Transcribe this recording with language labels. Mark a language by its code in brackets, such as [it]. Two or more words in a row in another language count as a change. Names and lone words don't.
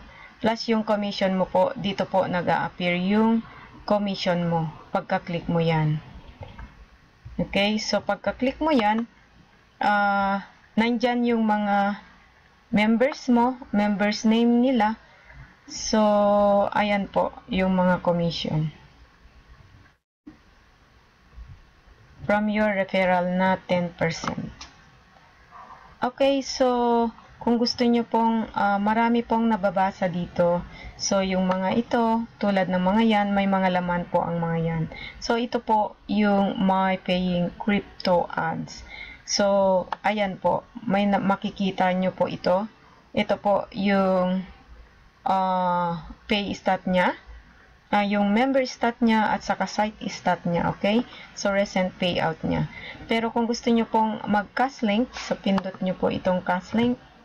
[tl] Plus yung commission mo po. Dito po nag-a-appear yung commission mo. Pagka-click mo yan. Okay? So, pagka-click mo yan, nandyan yung mga members mo. [en] Members name [tl] nila. So, ayan po yung mga commission. [en] From your referral na 10%. [tl] Okay, so kung gusto nyo pong marami pong nababasa dito. So, yung mga ito, tulad ng mga yan, may mga laman po ang mga yan. So, ito po yung [en] my paying crypto ads. [tl] So, ayan po, may makikita nyo po ito. Ito po yung [en] pay stat [tl] nya. Yung [en] member stat [tl] niya at saka [en] site stat [tl] niya, okay? So, recent payout niya. Pero kung gusto niyo pong mag- [en] cash link, [tl] so pindot niyo po itong [en] cash link.